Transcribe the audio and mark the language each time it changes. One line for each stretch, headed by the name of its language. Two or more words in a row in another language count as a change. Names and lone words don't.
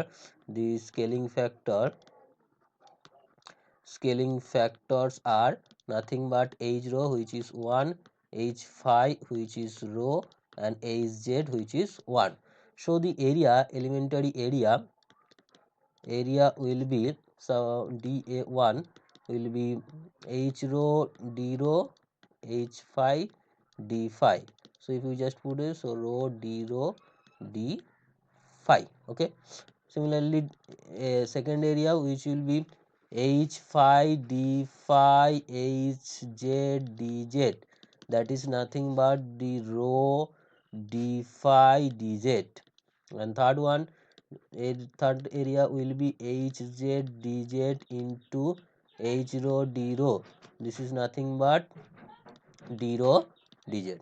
English: The scaling factors are nothing but h rho, which is 1, h phi, which is rho, and hz, which is 1. So the elementary area will be, so dA1 will be h rho d rho h phi d phi. So if you just put it, so rho d phi. Okay. Similarly, second area which will be h phi d phi h z dz, that is nothing but the rho d phi dz. And third area will be h z dz into h rho d rho, this is nothing but d rho dz.